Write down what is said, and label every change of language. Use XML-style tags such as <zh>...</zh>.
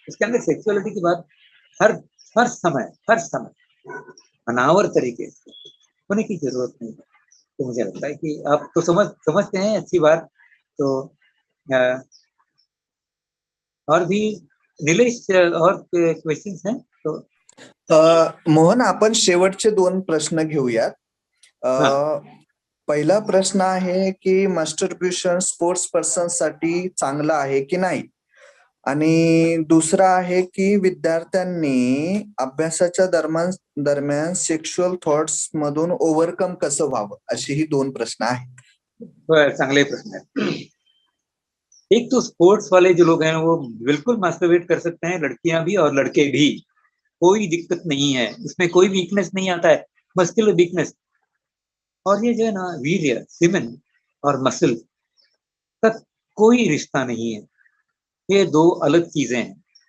<hi>इसके अंदर सेक्सुअलिटी की बात हर समय अनावर तरीके से होने की जरूरत नहीं है। तो मुझे लगता है कि आप तो समझते हैं अच्छी बात। तो और भी निलेश और क्वेश्चंस हैं तो</hi> <mr>मोहन, आपण शेवटचे 2 प्रश्न घेऊयात. पहिला प्रश्न आहे की मास्टरब्युशन स्पोर्ट्स पर्सन साठी चांगलं आहे की नाही, आणि दुसरा आहे की विद्यार्थ्यांनी अभ्यासाच्या दरम्यान सेक्शुअल थॉट्स मधून ओव्हरकम कसं व्हावं, अशी ही 2 प्रश्न आहेत. चांगले प्रश्न है.</mr> <hi>एक तो स्पोर्ट्स वाले जो लोग हैं वो बिल्कुल मास्टरबेट कर सकते हैं, लड़कियां भी और लड़के भी, कोई दिक्कत नहीं है, इसमें कोई वीकनेस नहीं आता है, मस्कुलर वीकनेस. और ये जो है ना वीर्य, सीमेन और मसल का कोई रिश्ता नहीं है, ये 2 अलग चीजें हैं.</hi>